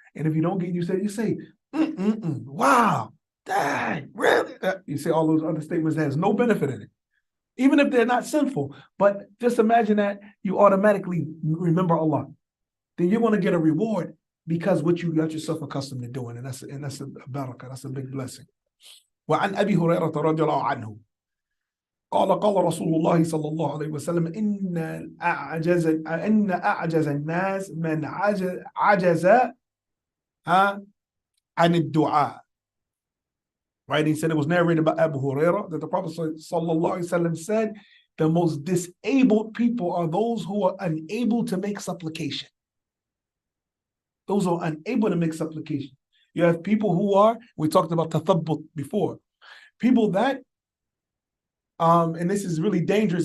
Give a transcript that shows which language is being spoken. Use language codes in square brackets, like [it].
[en] And if you don't get used to it, you say, wow, dang, really? You say all those other statements that has no benefit in it, even if they're not sinful. But just imagine that you automatically remember Allah. Then you're going to get a reward because what you got yourself accustomed to doing. And that's a barakah, that's a big blessing. [ar] وعن أبي هريرة رضي الله عنه قال رسول الله صلى الله عليه وسلم إن أعجز الناس من عجز عن الدعاء. [en] Right? He said it was narrated by Abu Hurairah that the Prophet sallallahu alaihi wasallam said, the most disabled people are those who are unable to make supplication. Those who are unable to make supplication. You have people who are, we talked about tathabbut before, people that, and this is really dangerous.